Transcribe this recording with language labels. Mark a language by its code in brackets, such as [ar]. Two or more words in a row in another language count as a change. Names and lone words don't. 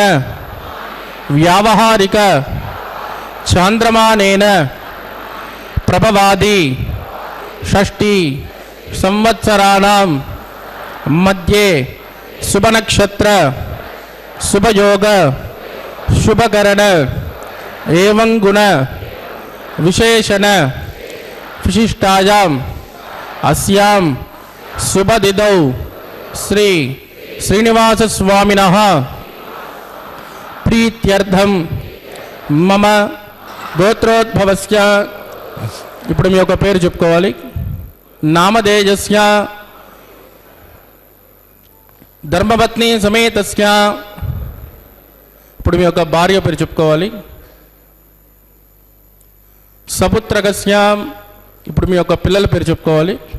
[sa] व्यावहारिक चांद्रमानेन प्रभवादि षष्ठी संवत्सराणां मध्ये शुभनक्षत्र शुभयोग शुभकरण एवं गुण विशेषण विशिष्टायाम् अस्यां शुभतिथौ श्री श्रीनिवास स्वामिनः प्रीत्यर्थं मम गोत्रोद्भवस्य [te] ఇప్పుడు మీ యొక్క పేరు చెప్పుకోవాలి. [sa] నామధేయస్య ధర్మపత్ని సమేతస్య [te] ఇప్పుడు మీ యొక్క భార్య పేరు చెప్పుకోవాలి. సపుత్రకస్య ఇప్పుడు మీ యొక్క పిల్లల పేరు చెప్పుకోవాలి.